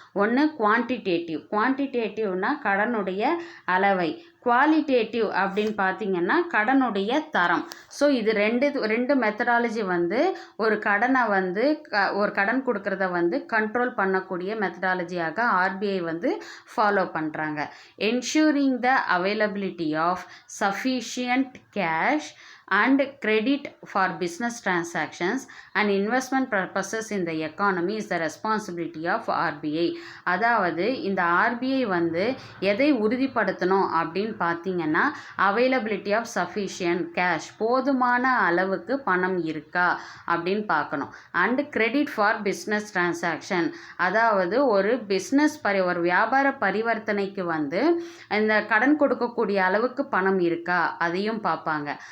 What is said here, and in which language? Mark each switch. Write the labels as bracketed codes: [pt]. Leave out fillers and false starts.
[ta] ஒன்று குவான்டிடேட்டிவ், குவான்டிடேட்டிவ்னா கடனுடைய அளவை, குவாலிட்டேட்டிவ் அப்படின்னு பார்த்தீங்கன்னா கடனுடைய தரம். ஸோ இது ரெண்டு மெத்தடாலஜி வந்து ஒரு கடனை வந்து ஒரு கடன் கொடுக்கறத வந்து கண்ட்ரோல் பண்ணக்கூடிய மெத்தடாலஜியாக ஆர்பிஐ வந்து ஃபாலோ பண்ணுறாங்க. [en] Ensuring the availability of sufficient cash and credit for business transactions and investment purposes in the economy is the responsibility of RBI. [ta] அதாவது இந்த ஆர்பிஐ வந்து எதை உறுதிப்படுத்தணும் அப்படின்னு பார்த்தீங்கன்னா [en] availability of sufficient cash, [ta] போதுமான அளவுக்கு பணம் இருக்கா அப்படின்னு பார்க்கணும். [en] and credit for business transaction, [ta] அதாவது ஒரு பிஸ்னஸ் ஒரு வியாபார பரிவர்த்தனைக்கு வந்து இந்த கடன் கொடுக்கக்கூடிய அளவுக்கு பணம் இருக்கா அதையும் பார்ப்பாங்க.